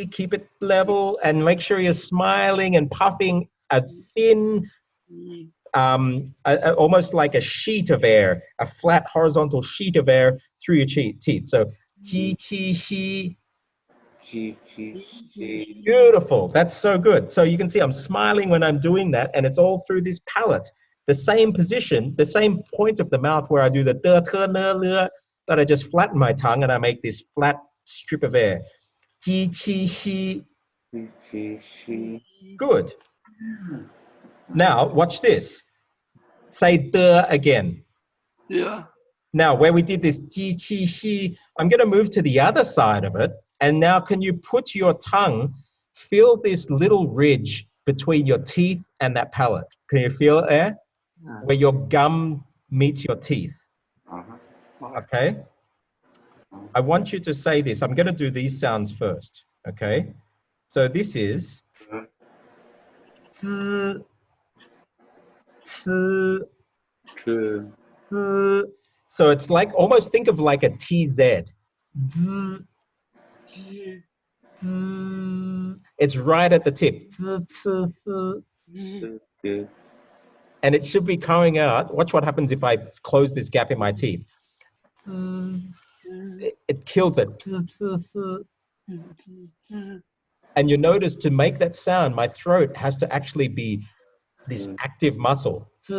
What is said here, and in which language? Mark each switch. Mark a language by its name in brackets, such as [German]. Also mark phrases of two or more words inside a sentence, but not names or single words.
[English] Keep it level and make sure you're smiling and puffing a thin, almost like a sheet of air, a flat horizontal sheet of air through your teeth. So, chi, chi, she. Beautiful. That's so good. So you can see I'm smiling when I'm doing that, and it's all through this palate. The same position, the same point of the mouth where I do the de, te, ne, le, that I just flatten my tongue and I make this flat strip of air. Ji, chi, shi. Good. Now, watch this. Say de again. Yeah. Now, where we did this ji, chi, shi, I'm going to move to the other side of it. And now can you put your tongue, feel this little ridge between your teeth and that palate? Can you feel it there? Where your gum meets your teeth. Okay? I want you to say this. I'm going to do these sounds first. Okay? So this is zi, ci, zi. So it's like, almost think of like a TZ. Zi, zi. It's right at the tip. And it should be coming out. Watch what happens if I close this gap in my teeth. It kills it. And you notice to make that sound, my throat has to actually be this active muscle.